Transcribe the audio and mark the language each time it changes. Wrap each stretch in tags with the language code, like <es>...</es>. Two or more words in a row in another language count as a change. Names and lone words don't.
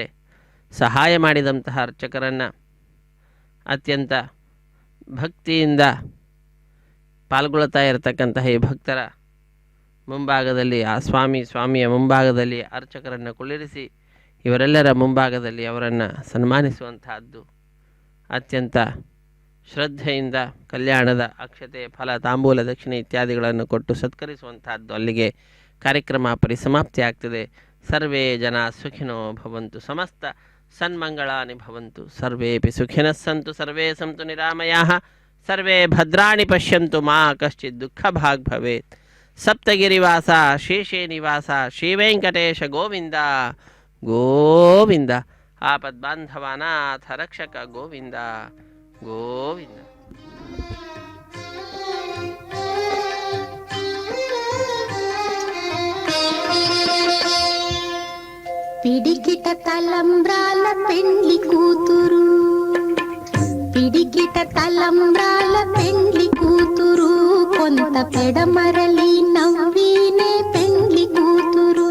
<kn>ಸಹಾಯ ಮಾಡಿದಂತಹ ಅರ್ಚಕರನ್ನು ಅತ್ಯಂತ ಭಕ್ತಿಯಿಂದ ಪಾಲ್ಗೊಳ್ತಾ ಇರತಕ್ಕಂತಹ ಈ ಭಕ್ತರ ಮುಂಭಾಗದಲ್ಲಿ ಆ ಸ್ವಾಮಿಯ ಮುಂಭಾಗದಲ್ಲಿ ಅರ್ಚಕರನ್ನು ಕುಳ್ಳಿರಿಸಿ ಇವರೆಲ್ಲರ ಮುಂಭಾಗದಲ್ಲಿ ಅವರನ್ನು ಸನ್ಮಾನಿಸುವಂತಹದ್ದು. ಅತ್ಯಂತ ಶ್ರದ್ಧೆಯಿಂದ ಕಲ್ಯಾಣದ ಅಕ್ಷತೆ, ಫಲ, ತಾಂಬೂಲ, ದಕ್ಷಿಣೆ ಇತ್ಯಾದಿಗಳನ್ನು ಕೊಟ್ಟು ಸತ್ಕರಿಸುವಂತಹದ್ದು. ಅಲ್ಲಿಗೆ ಕಾರ್ಯಕ್ರಮ ಪರಿಸಮಾಪ್ತಿ ಆಗ್ತದೆ.</kn> <sa>ಸರ್ವೇ ಜನ ಸುಖಿನೋ ಭವಂತು, ಸಮಸ್ತ ಸನ್ಮಂಗಳಾನಿ ಭವಂತು, ಸರ್ವೇಪಿ ಸುಖಿನಃ ಸಂತು, ಸರ್ವೇ ಸಂತು ನಿರಾಮಯಾಃ, ಸರ್ವೇ ಭದ್ರಾಣಿ ಪಶ್ಯಂತು, ಮಾ ಕಶ್ಚಿತ್ ದುಃಖ ಭಾಗ್ ಭವೇತ್. ಸಪ್ತಗಿರಿವಾಸ ಶೇಷೇ ನಿವಾಸ ಶ್ರೀ ವೆಂಕಟೇಶ ಗೋವಿಂದ ಗೋವಿಂದ. ಆಪದ್ಬಾಂಧವಾನಾಥ ರಕ್ಷಕ ಗೋವಿಂದ ಗೋವಿಂದ.</sa> <te>పిడికిట తలంబ్రాల పెండ్లి కూతురు, పిడికిట తలంబ్రాల పెండ్లి కూతురు, కొంత పెడమరలి నవ్వినే పెండ్లి కూతురు.</te>